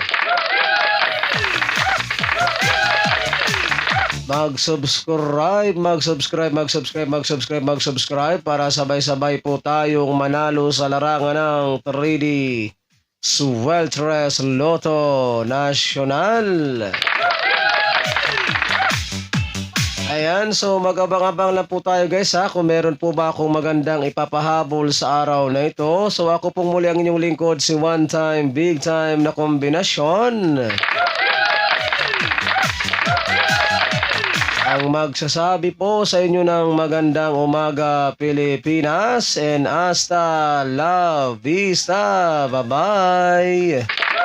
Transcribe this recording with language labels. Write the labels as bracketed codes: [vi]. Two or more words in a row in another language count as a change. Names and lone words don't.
[tl] Mag-subscribe para sabay-sabay po tayong manalo sa larangan ng 3D Sweltres Lotto National. Ayan, so mag-abang-abang lang po tayo guys ha kung meron po ba akong magandang ipapahabol sa araw na ito. So ako pong muli ang inyong lingkod, si [en] one time, big time [tl] na kombinasyon. Ang magsasabi po sa inyo ng magandang umaga Pilipinas and [es] hasta la vista. [tl] Bye-bye!